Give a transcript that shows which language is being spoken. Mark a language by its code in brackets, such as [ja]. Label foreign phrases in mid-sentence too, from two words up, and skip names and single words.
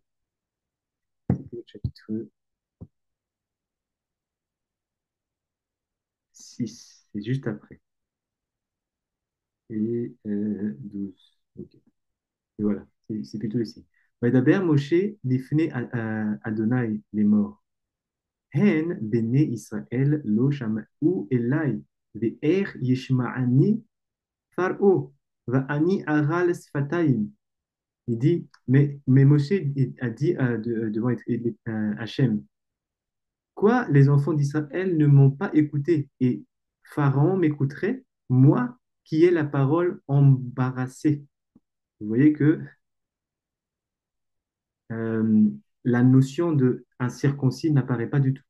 [fr] C'était le chapitre 6. C'est juste après. Et 12. Ok. Et voilà, c'est plutôt ici. [he] וידבר משה לפני אדני, [fr] les morts. [he] הן בני ישראל לא שמעו אלי ואיך ישמעני פרעה ואני ערל שפתים. [fr] Il dit, mais Moshe a dit devant Hachem, quoi, les enfants d'Israël ne m'ont pas écouté et Pharaon m'écouterait, moi qui ai la parole embarrassée. Vous voyez que euh, la notion de un circoncis n'apparaît pas du tout.